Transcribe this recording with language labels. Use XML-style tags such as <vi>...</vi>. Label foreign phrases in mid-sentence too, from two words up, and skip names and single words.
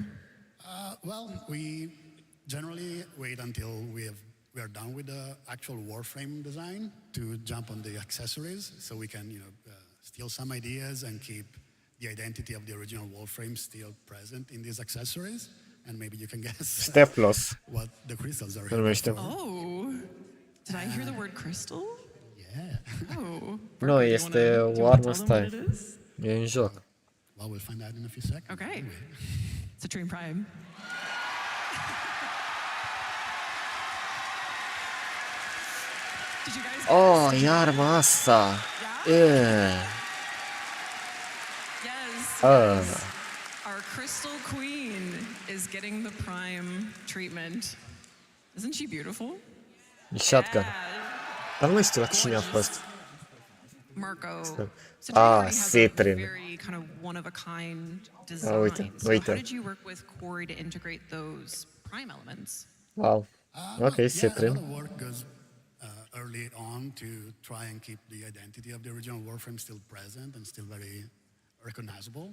<en>Well, we generally wait until we are done with the actual Warframe design to jump on the accessories, so we can steal some ideas and keep the identity of the original Warframe still present in these accessories. And maybe you can guess what the crystals are here for. Oh, did I hear the word crystal? Yeah. Oh.</en> <ro>Nu, este o armă, stai. E în joc.</ro> <en>Well, we'll find out in a few seconds. Okay. Citrine Prime. Did you guys</en> <ro>Oh, e arma asta.</ro> <en>Yes. Our Crystal Queen is getting the Prime treatment. Isn't she beautiful?</en> <ro>E shotgun. Dar nu mai știu la cine a fost.</ro> <en>Marco. Citrin. Very kind of one of a kind design. So how did you work with Jocuri to integrate those Prime elements? Wow. Okay, Citrin. Yeah, a lot of work goes early on to try and keep the identity of the original Warframe still present and still very recognizable.</en>